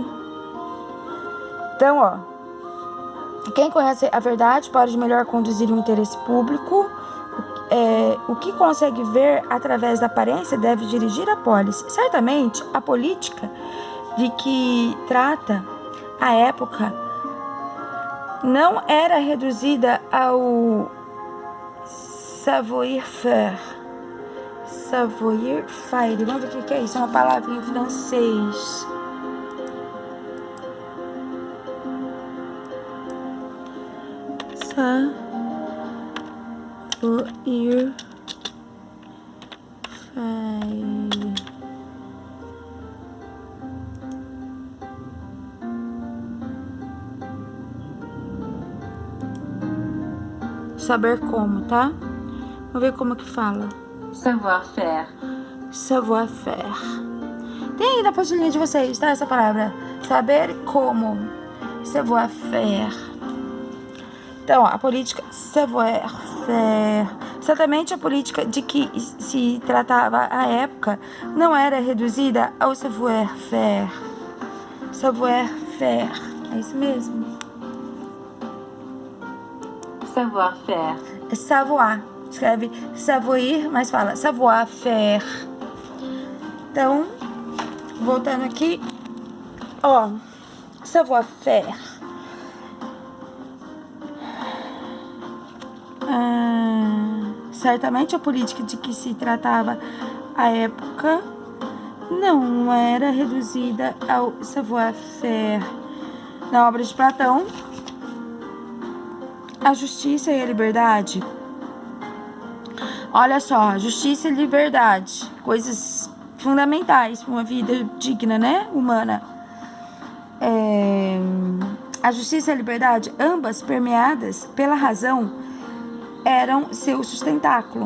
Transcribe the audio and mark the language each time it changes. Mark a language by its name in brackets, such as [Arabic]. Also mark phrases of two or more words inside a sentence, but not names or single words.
[Portuguese] Então, ó, quem conhece a verdade pode melhor conduzir o interesse público. O que consegue ver através da aparência deve dirigir a polis. Certamente, a política de que trata a época não era reduzida ao savoir-faire. Savoir-faire. Vamos ver o que é isso. É uma palavra em francês. Savoir-faire. Saber como, tá? Vamos ver como que fala. Savoir-faire. Savoir-faire. Tem aí na pastilhinha de vocês, tá? Essa palavra. Saber como. Savoir-faire. Então, a política savoir-faire. Certamente a política de que se tratava à época não era reduzida ao savoir-faire. Savoir-faire. É isso mesmo. Savoir-faire. É savoir. Escreve savoir, mas fala savoir-faire. Então, voltando aqui, Ó, savoir-faire. Certamente a política de que se tratava à época não era reduzida ao savoir-faire. Na obra de Platão, a justiça e a liberdade. Olha só, justiça e liberdade, coisas fundamentais para uma vida digna, né, humana. A justiça e a liberdade, ambas permeadas pela razão, eram seu sustentáculo.